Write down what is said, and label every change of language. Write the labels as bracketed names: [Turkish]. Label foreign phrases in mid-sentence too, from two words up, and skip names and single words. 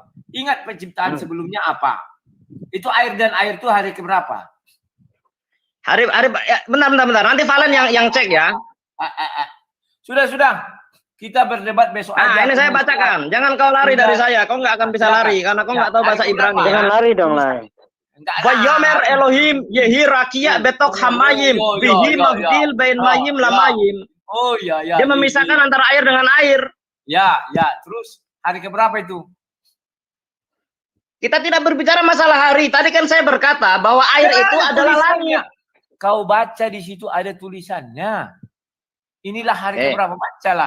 [Indonesian] Ingat penciptaan sebelumnya apa? Itu air dan air itu hari keberapa? Hari ya, bentar. Nanti Valen yang cek ya. Sudah. Kita berdebat besok aja. Ini saya bacakan. Jangan kau lari dari saya. Kau nggak akan bisa lari karena kau nggak tahu bahasa Ibrani. Jangan lari dong lah. [Hebrew] ויאמר אלהים יהי רקיע בתוך המים ויהי מבדיל בין מים למים. [Indonesian] Oh ya. Dia memisahkan antara air dengan air. Ya. Terus hari keberapa itu? Kita tidak berbicara masalah hari. Tadi kan saya berkata bahwa air itu adalah langit. Kau baca di situ ada tulisannya. Inilah hari keberapa, bacalah.